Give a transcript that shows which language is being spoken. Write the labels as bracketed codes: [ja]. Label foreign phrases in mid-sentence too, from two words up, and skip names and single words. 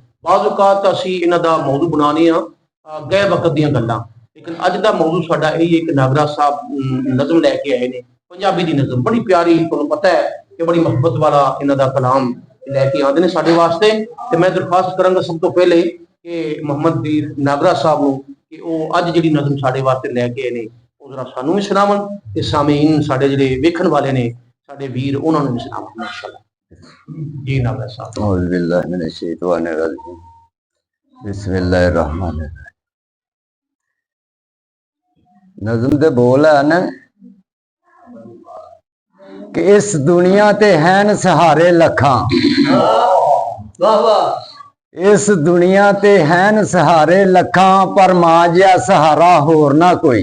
[pa] بعض اوقات اسی انہاں دا موضوع بنانے گئے وقت دیاں گلاں، لیکن اج دا موضوع ساڈا یہی ہے کہ ناگرا صاحب نظم لیکے آئے نے، پنجابی دی نظم بڑی پیاری، تہانوں پتہ ہے کہ بڑی محبت والا انہاں دا کلام لیکے آتے ہیں ساڈے واسطے. تے میں درخواست کرانگا سب تو پہلے کہ محمد ناگرا صاحب نوں کہ وہ اج جیہڑی نظم ساڈے واسطے لیکے آئے نے ذرا سانوں بھی سناون تے سامعین ساڈے جیہڑے ویکھن والے نے ساڈے ویر انہاں نوں بھی سناون ماشاءاللہ. جی ناگرا صاحب. [ar] أعوذ بالله من الشيطان الرجيم، بسم الله الرحمن الرحيم. [pa] نظم دے بول ہے نا کہ اس دنیا تے ہیں سہارے لکھاں, واہ واہ, اس دنیا تے ہیں سہارے لکھاں پر ماں جیہا سہارا ہور نہ کوئی.